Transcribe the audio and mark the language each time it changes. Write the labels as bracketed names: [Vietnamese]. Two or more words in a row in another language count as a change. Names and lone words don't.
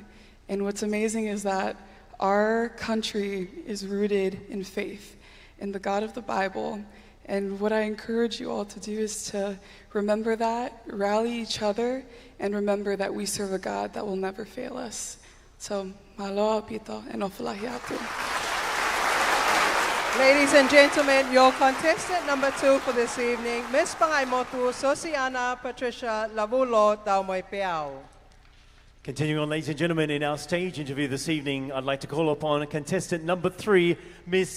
[English] And what's amazing is that our country is rooted in faith, in the God of the Bible. And what I encourage you all to do is to remember that, rally each other, and remember that we serve a God that will never fail us. So, [Tongan] malo pito and ofalahiatu. [English] Ladies and gentlemen, your contestant number 2 for this evening, Ms. Pangaimotu Sosiana Patricia Lavulo Taumoy Piao. Continuing on, ladies and gentlemen, in our stage interview this evening, I'd like to call upon contestant number 3, Ms.